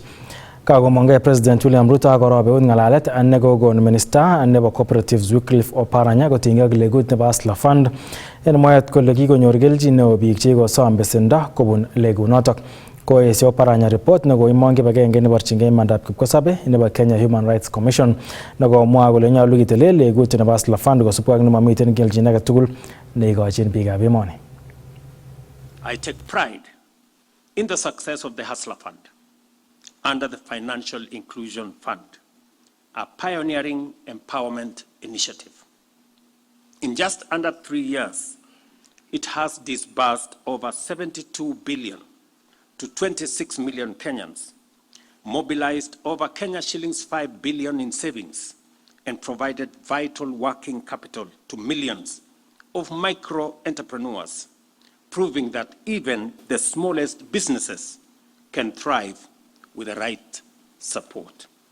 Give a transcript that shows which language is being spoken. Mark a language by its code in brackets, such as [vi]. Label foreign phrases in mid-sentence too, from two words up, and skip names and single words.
[kln] Kagomongei President William Ruto akorobe ut ngalalet ne kokon Minister nebo Cooperatives Wycliffe Oparanya kotinygei ak legut nebo Hustler Fund en mwaet kole kikonyor kelchin neo biik che kosom besendo kobun legunotok. Koesio Oparanya report nekoimong kibagenge neborchingei imandab kipkosobe nebo Kenya Human Rights Commission nekomwa kole nyolu kitelel legut nebo Hustler Fund kosubkei ak nemamiten kelchin age tugul neikochin biikab emoni. [en] I take pride in the success of the Hustler Fund under the Financial Inclusion Fund, a pioneering empowerment initiative. In just under 3 years, it has disbursed over 72 billion to 26 million Kenyans, mobilized over Kenya shillings 5 billion in savings, and provided vital working capital to millions of micro entrepreneurs, proving that even the smallest businesses can thrive with the right support.